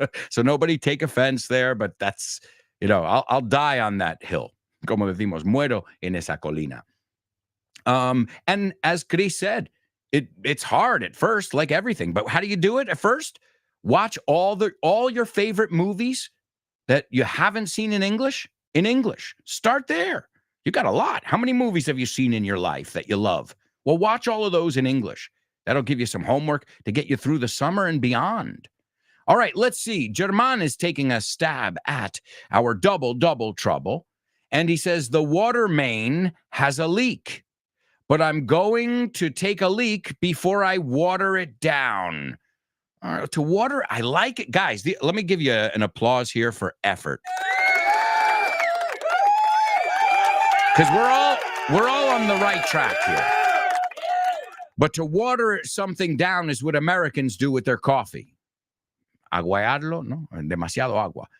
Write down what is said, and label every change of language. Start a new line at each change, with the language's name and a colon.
English: So nobody take offense there, but that's, I'll die on that hill.
Spanish: Como decimos, muero en esa colina.
English: And as Chris said, it's hard at first, like everything. But how do you do it at first? Watch all your favorite movies that you haven't seen in English. Start there. You got a lot. How many movies have you seen in your life that you love? Well, watch all of those in English. That'll give you some homework to get you through the summer and beyond. All right, let's see. German is taking a stab at our double trouble. And he says, the water main has a leak, but I'm going to take a leak before I water it down. All right, to water, I like it. Guys, let me give you an applause here for effort. Because we're all on the right track here. But to water something down is what Americans do with their coffee.
Spanish: Aguarlo, no, demasiado agua.